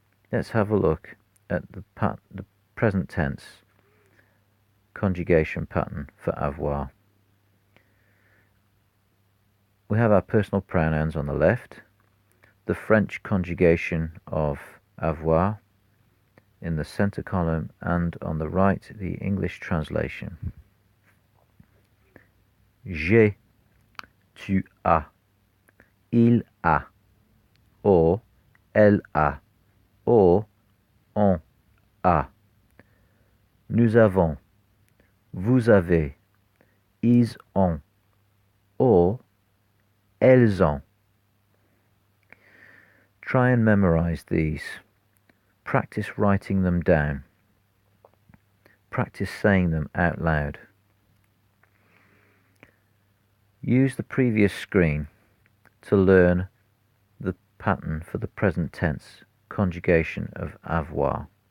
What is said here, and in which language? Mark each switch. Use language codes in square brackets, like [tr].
[en] Let's have a look at the present tense conjugation pattern for avoir. We have our personal pronouns on the left, the French conjugation of avoir in the center column, and on the right the English translation. [fr] J'ai, tu as, il a, or elle a, or on a. Nous avons, vous avez, ils ont, or elles ont. [en] Try and memorize these. Practice writing them down. Practice saying them out loud. Use the previous screen to learn the pattern for the present tense conjugation of avoir.